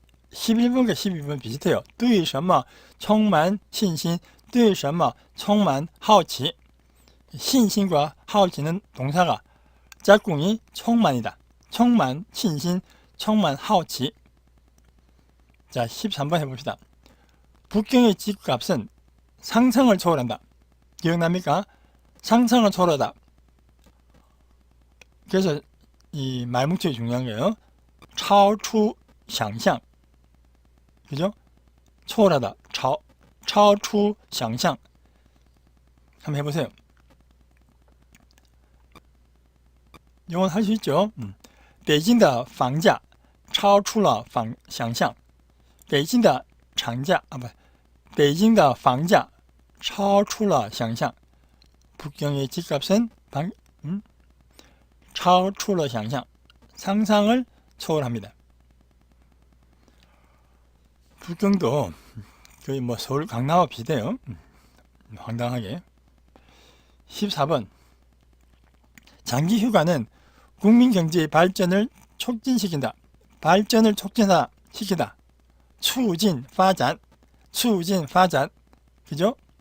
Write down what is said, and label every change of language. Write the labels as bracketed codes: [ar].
[ko] 11번과 12번 비슷해요. [zh] 对什么充满信心对什么充满好奇 [ko] 신심과 好奇는 동사가 짝꿍이充满이다. 充满信心充满好奇 자, 13번 해봅시다. 북경의 집값은 상상을 초월한다. 기억납니까? 상상을 초월하다. 그래서 이 말뭉치가 중요한 거예요. [zh] 超出想象 [ko] 그죠? 초월하다. [zh] 超出想象 [ko] 한번 해보세요. 영어는 할 수 있죠? [zh] 北京的房价超出了想象北京的房价北京的房价超出了想象 [ko] 북경의 집값은 [zh] 超出了想象 [ko] 상상을 초월합니다. 북경도 거의 뭐 서울 강남과 비슷해요. 황당하게. 14번 장기 휴가는 국민 경제의 발전을 촉진시킨다. 발전을 촉진시키다. [zh] 促进发展 促进发展 그죠?